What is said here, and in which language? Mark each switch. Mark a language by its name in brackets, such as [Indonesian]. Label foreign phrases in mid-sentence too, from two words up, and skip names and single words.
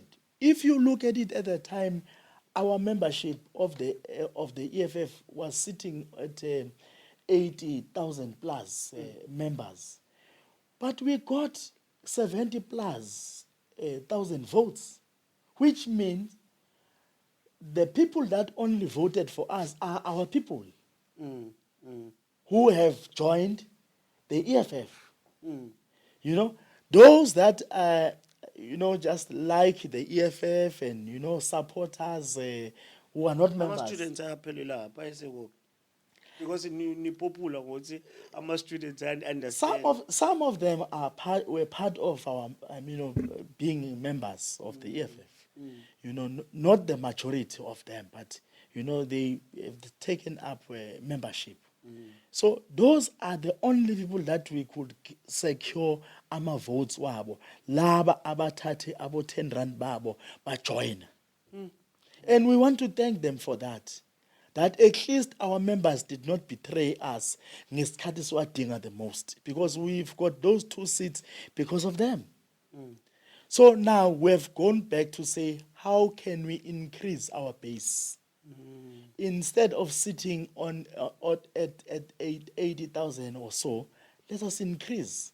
[English] If you look at it at the time, our membership of the EFF was sitting at 80,000 plus members, but we got 70 plus thousand votes, which means the people that only voted for us are our people who have joined the EFF. Those that just like the EFF and support us who are not members. [Zulu] Ama-students ayaphelela lapha ayesekubo because ni popular ngokuthi ama-students understand. [English] Some of them were part of our being members of the EFF. Not the majority of them, but they have taken up membership. So those are the only people that we could secure ama votes wabo. [Zulu] Laba abathathe abo 10 rand babo ba join. [English] And we want to thank them for that. That at least our members did not betray us [Zulu] ngesikhathi siwadinga [English] the most, because we've got those 2 seats because of them. So now we've gone back to say, how can we increase our base? Instead of sitting at 80,000 or so, let us increase.